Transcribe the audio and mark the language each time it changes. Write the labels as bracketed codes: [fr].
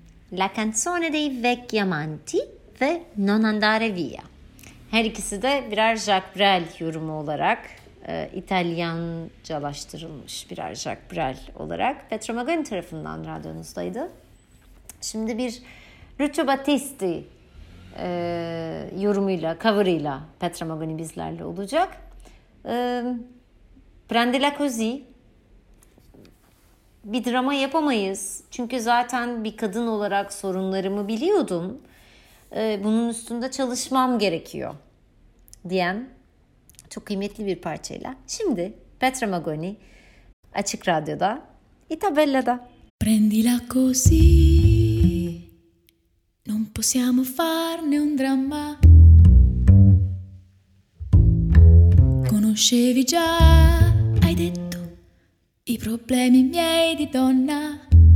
[tr] La canzone dei vecchi amanti ve Non Andare Via. Her ikisi de birer Jacques Brel yorumu olarak, İtalyancalaştırılmış birer Jacques Brel olarak Petra Magani tarafından radyonuzdaydı. Şimdi bir Lucio Battisti yorumuyla, cover'ıyla Petra Magani bizlerle olacak. [it] Prende la così. [tr] Bir drama yapamayız. Çünkü zaten bir kadın olarak sorunlarımı biliyordum. Bunun üstünde çalışmam gerekiyor diyen çok kıymetli bir parçayla. Şimdi Petra Magoni Açık Radyo'da İtabella'da. [it] Prendila così. Non possiamo farne un dramma. Conoscevi già, hai detto, i problemi miei di donna.